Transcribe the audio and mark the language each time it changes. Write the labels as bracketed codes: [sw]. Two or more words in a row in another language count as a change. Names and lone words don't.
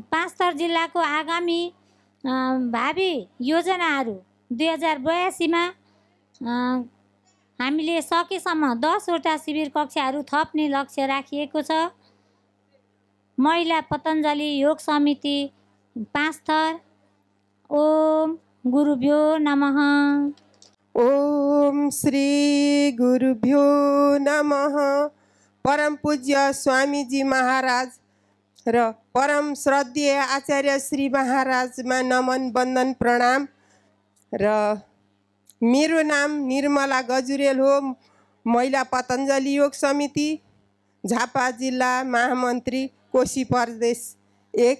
[ne] पाँचथर जिल्लाको आगामी भावी योजनाहरू 2082मा हामीले सकेसम्म 10वटा शिविर कक्षाहरू थप्ने लक्ष्य राखिएको छ। महिला पतञ्जलि योग समिति पाँचथर। [sa] ओम गुरुभ्यो नमः। ओम श्री गुरुभ्यो नमः। [ne] परम पूज्य स्वामीजी महाराज र परम श्रद्धेय आचार्य श्री महाराजमा नमन बन्दन प्रणाम। र मेरो नाम निर्मला गजुरेल हो। महिला पतञ्जलि योग समिति झापा जिल्ला महामन्त्री कोशी प्रदेश 1।